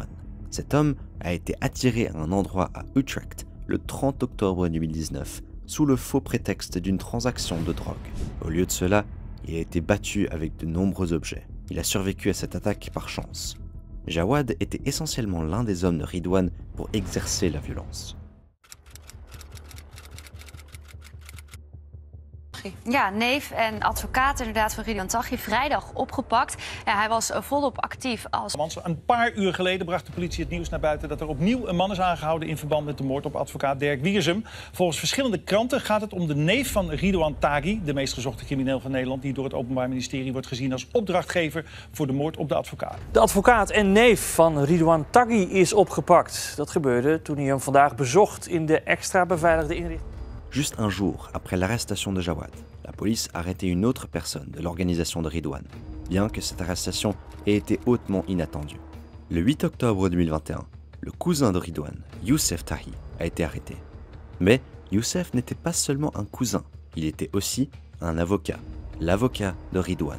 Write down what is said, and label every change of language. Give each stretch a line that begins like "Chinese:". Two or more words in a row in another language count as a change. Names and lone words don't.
French: Cet homme a été attiré à un endroit à Utrecht le 30 octobre 2019 sous le faux prétexte d'une transaction de drogue. Au lieu de cela, il a été battu avec de nombreux objets. Il a survécu à cette attaque par chance. Jawad était essentiellement l'un des hommes de Ridwan pour exercer la violence.
Dutch: Ja, neef en advocaat inderdaad van Ridwan Taghi vrijdag opgepakt. Ja, hij was volop actief als... Een paar uur geleden bracht de politie het nieuws naar buiten dat er opnieuw een man is aangehouden in verband met de moord op advocaat Dirk Wiersum. Volgens verschillende kranten gaat het om de neef van Ridwan Taghi, de meest gezochte crimineel van Nederland, die door het Openbaar Ministerie wordt gezien als opdrachtgever voor de moord op de advocaat. De advocaat en neef van Ridwan Taghi is opgepakt. Dat gebeurde toen hij hem vandaag bezocht in de extra beveiligde inrichting.
French: Juste un jour après l'arrestation de Jawad, la police a arrêté une autre personne de l'organisation de Ridwan, bien que cette arrestation ait été hautement inattendue. Le 8 octobre 2021, le cousin de Ridwan, Youssef Tahi, a été arrêté. Mais Youssef n'était pas seulement un cousin, il était aussi un avocat, l'avocat de Ridwan.